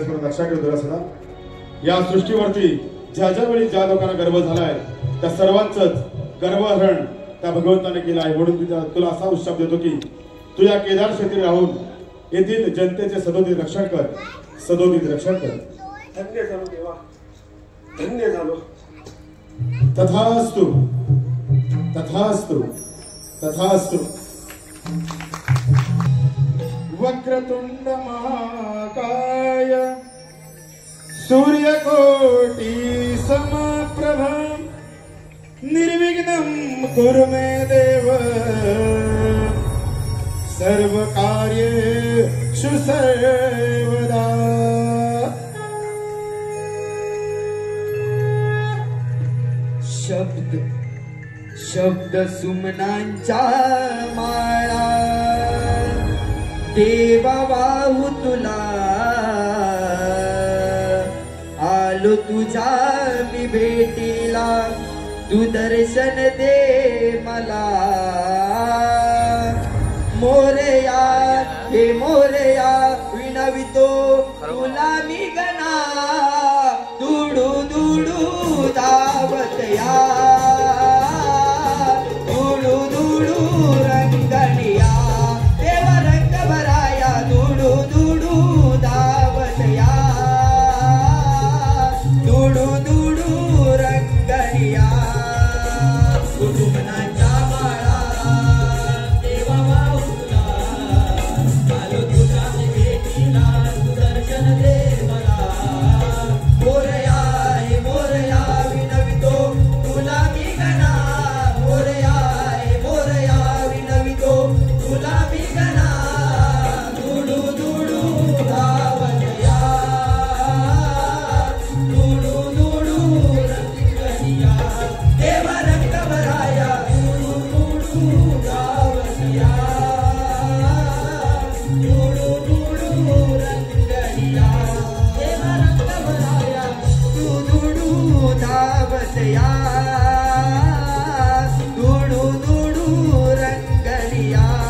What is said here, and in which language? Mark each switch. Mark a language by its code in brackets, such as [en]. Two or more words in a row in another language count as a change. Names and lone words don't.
[mr] परत लक्षात ठेव दुरासदा, या सृष्टीवरती ज्या ज्या वेळी ज्या लोकांना गर्व झालाय त्या सर्वांचंच गर्वहरण त्या भगवंताने केलं आहे. म्हणून तुला असा उत्साह देतो की तू या केदार क्षेत्री राहून येथील जनतेचे सदोदित रक्षण कर, सदोदित रक्षण कर. धन्य झालो देवा, धन्य झालो. तथास्तु, तथास्तु, तथास्तु. [sa] वक्रतुंड महाकाय सूर्यकोटि समप्रभ निर्विघ्नं कुरु मे देव सर्व कार्येषु सर्वदा. [mr] शब्द सुमनांच्या माळा देवा वाहू तुला आलो तुझ्या मी भेटीला तू दर्शन दे मला. मोरया हे मोरया विनवितो तुला मी गणा दुडू दुडू धावतया दुडू दुडू रंगणिया देवा रंग भराया दुडू दुडू धावतया दुडू दुडू रंगणिया. कुटुंबनाच्या माळा देवा वाहुला आलो तुझ्या भेटीला तू दर्शन दे मला. मोरया हे मोरया विनवितो तुला मी गणा मोरया हे मोरया विनवितो तुला मी गणा दुडू दुडू धावतया दुडू दुडू रंगणिया देवा रंग भराया दुडू दुडू धावतया दुडू दुडू रंगणिया देवा रंग भराया दुडू धावतया दुडू दुडू रंगणिया.